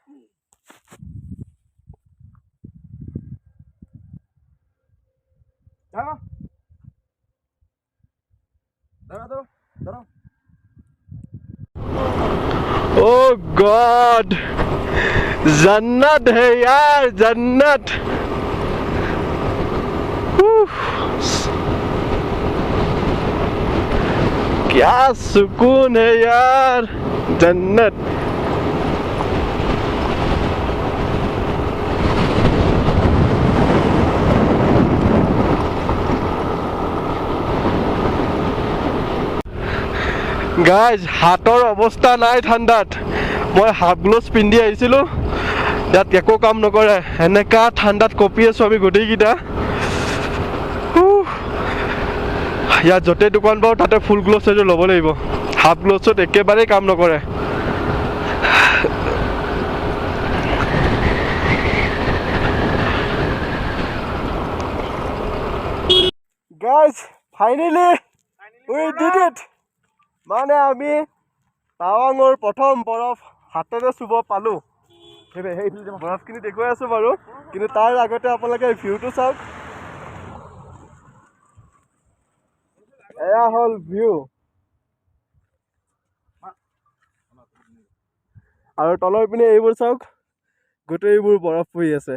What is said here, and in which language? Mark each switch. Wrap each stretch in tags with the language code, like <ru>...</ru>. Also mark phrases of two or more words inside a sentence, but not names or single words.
<en>Oh God,</en> <hi>जन्नत है यार, जन्नत। क्या सुकून है यार, जन्नत।</hi> <as>গাইজ হাতৰ অৱস্থা নাই ঠাণ্ডাত। মই</as> <en>half gloves</en> <as>পিন্ধি আহিছিলোঁ, ইয়াত একো কাম নকৰে, এনেকা ঠাণ্ডাত কঁপি আছোঁ আমি গোটেইকেইটা। ইয়াত য'তেই দোকান পাওঁ তাতে</as> <en>full gloves</en> <as>এযোৰ ল'ব লাগিব,</as> <en>half gloves</en> <as>একেবাৰেই কাম নকৰে।</as> <en>guys finally we did it.</en> <as>মানে আমি টাৱাঙৰ প্ৰথম বৰফ হাতেৰে চুব পালোঁ। বৰফখিনি দেখুৱাই আছোঁ বাৰু, কিন্তু তাৰ আগতে আপোনালোকে ভিউটো চাওক। এয়া হ'ল ভিউ, আৰু তলৰ পিনে এইবোৰ চাওক, গোটেইবোৰ বৰফ পৰি আছে।</as>